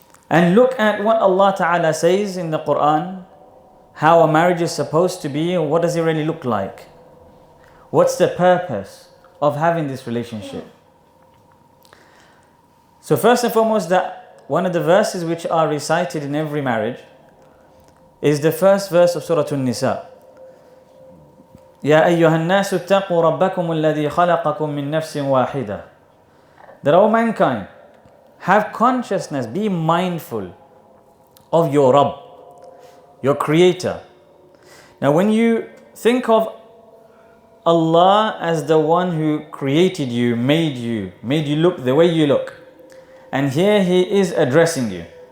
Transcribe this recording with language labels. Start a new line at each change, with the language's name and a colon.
English: And look at what Allah Ta'ala says in the Quran, how a marriage is supposed to be, and what does it really look like? What's the purpose of having this relationship? So first and foremost, that one of the verses which are recited in every marriage is the first verse of Surah An-Nisa.
Arabic: يا أيها الناس اتقوا ربكم الذي خلقكم من نفس واحدة.
English: That all mankind have consciousness, be mindful of your Rabb, your Creator. Now when you think of Allah as the one who created you, made you look the way you look, and here He is addressing you.